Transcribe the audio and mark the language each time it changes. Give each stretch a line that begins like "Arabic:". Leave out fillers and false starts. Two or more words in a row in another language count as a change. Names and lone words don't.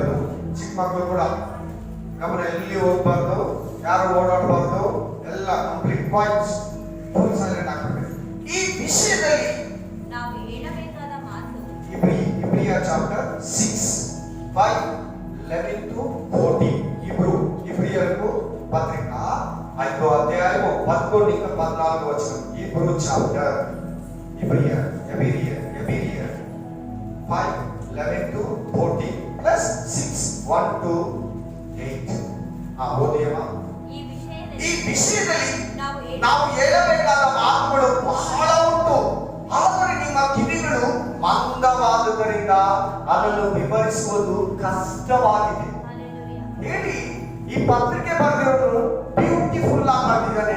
Kannada: ಚಿಕ್ಕ ಮಕ್ಕಳು ಕೂಡ ಗಮನ ಎಲ್ಲಿ ಹೋಗ್ಬಾರ್ದು, ಯಾರು ಓಡಾಡಬಾರ್ದು, ಎಲ್ಲ ಕಂಪ್ಲೀಟ್ ಪಾಯಿಂಟ್ಸ್ ಫುಲ್ ಸೈಲೆಂಟ್ ಆಗ್ಬೇಕು. ಈ ವಿಷಯದಲ್ಲಿ ನಾವು ಹೇಳಬೇಕಾದ ಮಾತು ಇಬ್ರಿಯ ಚಾಪ್ಟರ್ 6 5 11 to 14. ಇಬ್ರಿಯರಿಗೂ ಪತ್ರಿಕ
Telugu: 5వ అధ్యాయము 11 నుంచి 14 వచనం. ఇబ్రూ చాప్టర్ ఎబిరియర్ 5 11 to 14 plus 6 1 to 8.
Kannada: ಓದಿಯಮ್ಮ. ಈ ವಿಷಯದಲ್ಲಿ ನಾವು ಹೇಳಬೇಕಾದ ಮಾತುಗಳು ಬಹಳ ಉಂಟು, ಆದರೆ ನಿಮ್ಮ ಕಿವಿಗಳು ಮಂದವಾದುದರಿಂದ ಅದನ್ನು ವಿವರಿಸುವುದು ಕಷ್ಟವಾಗಿದೆ. ಹೇಳಿ, ಈ ಪತ್ರಿಕೆ ಬರೆದಿರೋದು ಬ್ಯೂಟಿಫುಲ್ ಆಗಿ ಬರೆದಿದ್ದಾನೆ.